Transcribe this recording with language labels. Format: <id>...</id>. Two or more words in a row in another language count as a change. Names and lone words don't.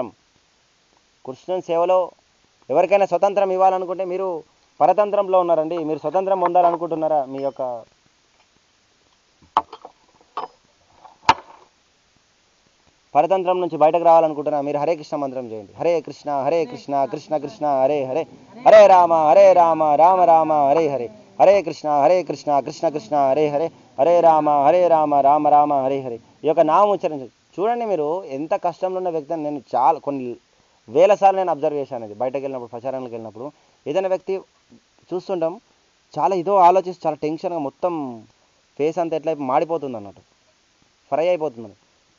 <te>కృష్ణ సేవలో ఎవరికైనా స్వతంత్రం ఇవ్వాలనుకుంటే మీరు పరతంత్రంలో ఉన్నారండి, మీరు స్వతంత్రం పొందాలనుకుంటున్నారా, మీ యొక్క పరతంత్రం నుంచి బయటకు రావాలనుకుంటున్నా, మీరు హరే కృష్ణ మంత్రం చేయండి. హరే కృష్ణ కృష్ణ కృష్ణ హరే హరే, హరే రామ రామ రామ హరే హరే, హరే కృష్ణ కృష్ణ కృష్ణ హరే హరే, హరే రామ రామ రామ హరే హరే. ఈ యొక్క నామం ఉచ్చరించండి. చూడండి మీరు ఎంత కష్టంలో ఉన్న వ్యక్తిని నేను చాలా కొన్ని వేల సార్లు నేను అబ్జర్వ్ చేశాను. అది బయటకు వెళ్ళినప్పుడు, ప్రచారానికి వెళ్ళినప్పుడు ఏదైనా వ్యక్తి చూస్తుంటాం చాలా ఇదో ఆలోచిస్తూ చాలా టెన్షన్గా మొత్తం ఫేస్ అంతా ఎట్లా మాడిపోతుంది అన్నట్టు, ఫ్రై అయిపోతుంది.</te>